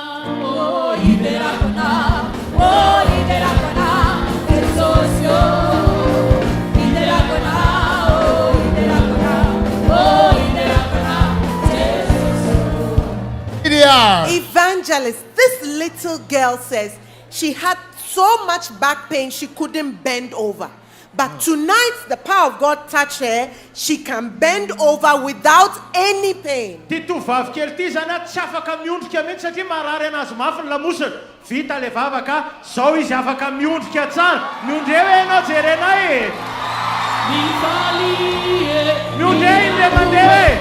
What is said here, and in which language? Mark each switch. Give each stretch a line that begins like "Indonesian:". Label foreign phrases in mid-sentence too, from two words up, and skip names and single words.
English: Evangelist, this little girl says she had so much back pain she couldn't bend over. But tonight, the power of God touched her. She can bend over without any pain.
Malagasy: Ty tovavy kely ty zany tsy afaka miondrika mihitsy satria marary anazy mafy ny lamosiny. Vita le vavaka, zao izy afaka miondrika tsara. Miondre hoe ianao jerenay. Miondre indray mandeha hoe.